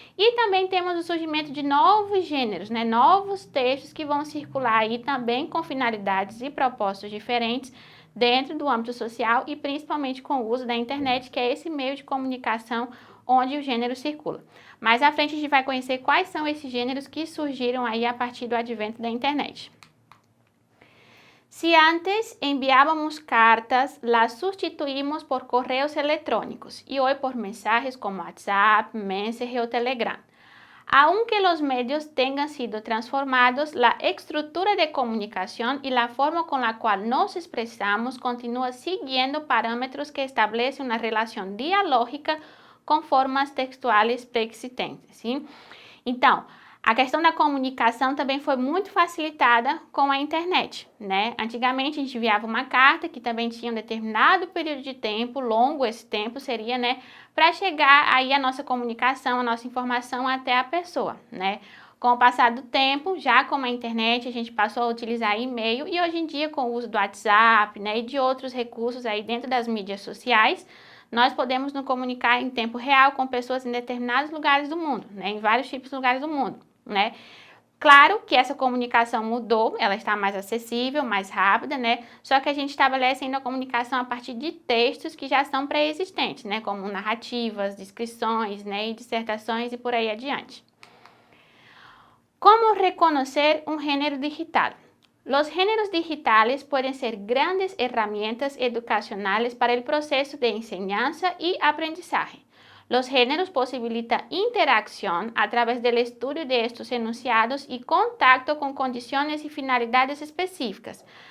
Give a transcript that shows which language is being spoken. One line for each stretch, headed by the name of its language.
Portuguese: E também temos o surgimento de novos gêneros, né? Novos textos que vão circular aí também com finalidades e propósitos diferentes dentro do âmbito social e principalmente com o uso da internet, que é esse meio de comunicação onde o gênero circula. Mais à frente a gente vai conhecer quais são esses gêneros que surgiram aí a partir do advento da internet. Se antes enviávamos cartas,
Spanish: las sustituímos por correos electrónicos y hoy por mensajes como WhatsApp, Messenger o Telegram. Aunque los medios tengan sido transformados, la estructura de comunicación y la forma con la cual nos expresamos continúa siguiendo parámetros que establecen una relación dialógica
Portuguese: com formas textuais pré-existentes, sim? Então, a questão da comunicação também foi muito facilitada com a internet, né? Antigamente a gente enviava uma carta que também tinha um determinado período de tempo, longo esse tempo seria, né? Para chegar aí a nossa comunicação, a nossa informação até a pessoa, né? Com o passar do tempo, já com a internet, a gente passou a utilizar e-mail e hoje em dia com o uso do WhatsApp, né? E de outros recursos aí dentro das mídias sociais, nós podemos nos comunicar em tempo real com pessoas em determinados lugares do mundo, né? Em vários tipos de lugares do mundo, né? Claro que essa comunicação mudou, ela está mais acessível, mais rápida, né? Só que a gente estabelece ainda a comunicação a partir de textos que já são pré-existentes, né? Como narrativas, descrições, né? E dissertações e por aí adiante. Como reconocer um gênero digital?
Spanish: Los géneros digitales pueden ser grandes herramientas educacionales para el proceso de enseñanza y aprendizaje. Los géneros posibilitan interacción a través del estudio de estos enunciados y contacto con condiciones y finalidades específicas.